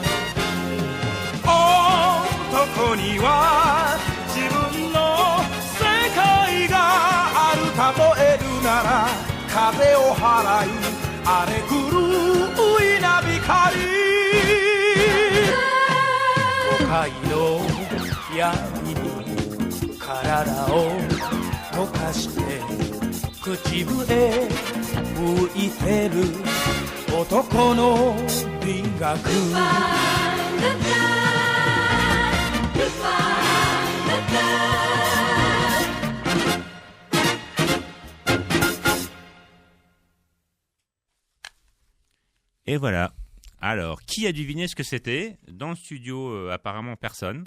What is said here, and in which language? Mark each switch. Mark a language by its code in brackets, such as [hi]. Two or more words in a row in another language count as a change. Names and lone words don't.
[ja] 男には自分の世界がある例えるなら風を払い荒れ狂う稲光都会の闇に体を溶かして口笛吹いてる男の美学 [fr] Et voilà. Alors, qui a deviné ce que c'était? Dans le studio, apparemment personne.